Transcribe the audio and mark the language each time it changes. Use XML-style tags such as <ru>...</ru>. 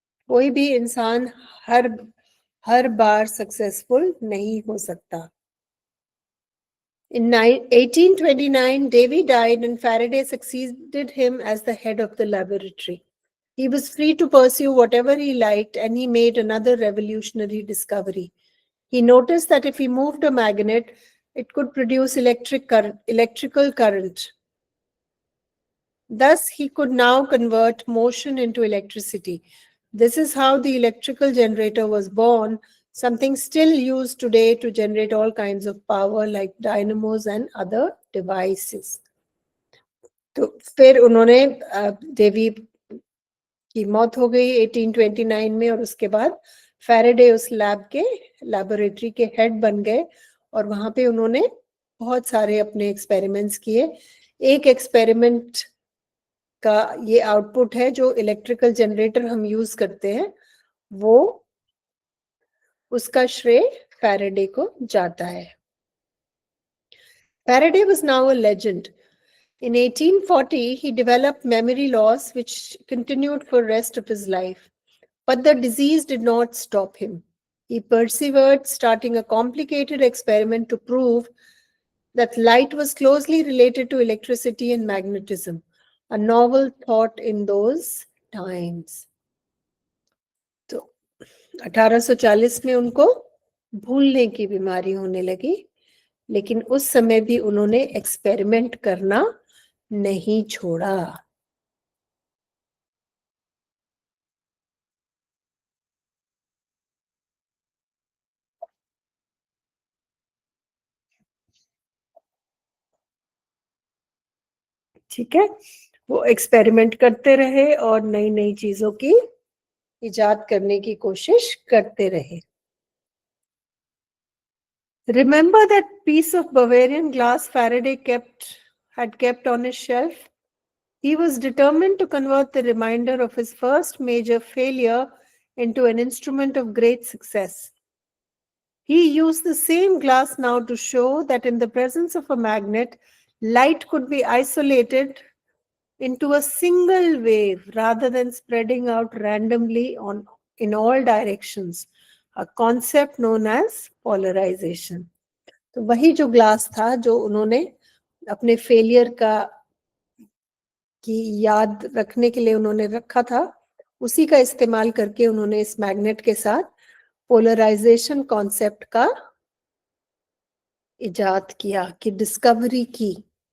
<hi>कोई भी इंसान हर हर बार सक्सेसफुल नहीं हो सकता.</hi> <en>In 1829, Davy died and Faraday succeeded him as the head of the laboratory. He was free to pursue whatever he liked, and he made another revolutionary discovery. He noticed that if he moved a magnet, it could produce electrical current. Thus, he could now convert motion into electricity. This is how the electrical generator was born, something still used today to generate all kinds of power like dynamos and other devices.</en> <hi>तो फिर उन्होंने देवी की मौत हो गई 1829 में, और उसके बाद फैराडे उस लैबोरेटरी के हेड बन गए, और वहां पे उन्होंने बहुत सारे अपने एक्सपेरिमेंट्स किए. एक एक्सपेरिमेंट का ये आउटपुट है जो इलेक्ट्रिकल जनरेटर हम यूज करते हैं, वो उसका श्रेय फैराडे को जाता है.</hi> <en>Faraday was now a legend. In 1840, he developed memory loss, which continued for the rest of his life. But the disease did not stop him. He persevered, starting a complicated experiment to prove that light was closely related to electricity and magnetism, a novel thought in those times.</en> <hi>तो 1840 में उनको भूलने की बीमारी होने लगी, लेकिन उस समय भी उन्होंने एक्सपेरिमेंट करना नहीं छोड़ा. ठीक है, वो एक्सपेरिमेंट करते रहे और नई नई चीजों की इजाद करने की कोशिश करते रहे.</hi> <en>Remember that piece of Bavarian glass Faraday had kept on his shelf? He was determined to convert the reminder of his first major failure into an instrument of great success. He used the same glass now to show that in the presence of a magnet, light could be isolated into a single wave rather than spreading out randomly in all directions, a concept known as polarization.</en> <hi>तो वही जो glass था जो उन्होंने अपने failure की याद रखने के लिए उन्होंने रखा था, उसी का इस्तेमाल करके उन्होंने इस मैग्नेट के साथ पोलराइजेशन कॉन्सेप्ट का इजाद किया, कि डिस्कवरी की.</hi>